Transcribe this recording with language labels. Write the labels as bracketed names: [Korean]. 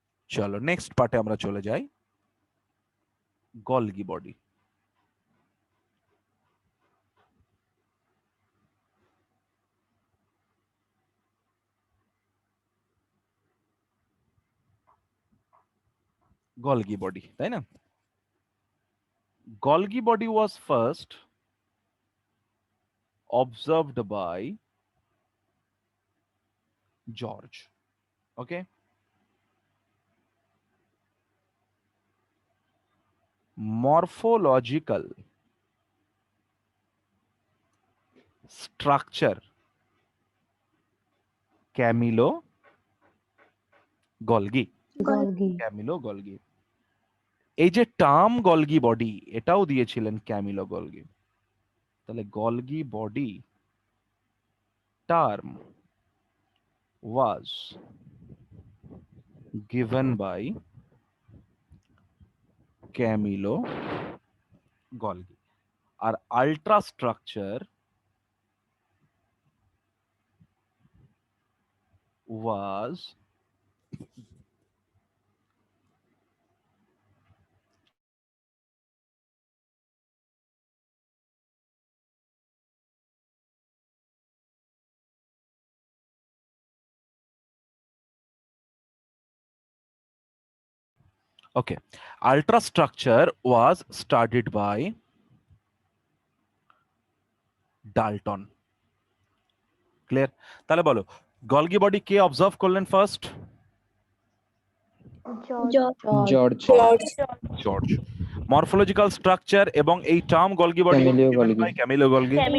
[Bangla] চলো নেক্সট পার্টে আমরা চলে যাই, গলগি বডি। [English] Golgi body, তাই না? Golgi body was first observed by George. Okay, morphological structure Camillo Golgi। Camillo Golgi। [Bangla] এই যে টার্ম গলগি বডি, এটাও দিয়েছিলেন ক্যামিলো গলগি। তাহলে Golgi body [English] term was given by Camillo Golgi. Our ultrastructure was okay. Ultrastructure was studied by Dalton. Clear? [Bangla] তাহলে বলো Golgi body কে observe করলেন first? George George. Morphological structure এবং এই term Golgi body Camilo Golgi.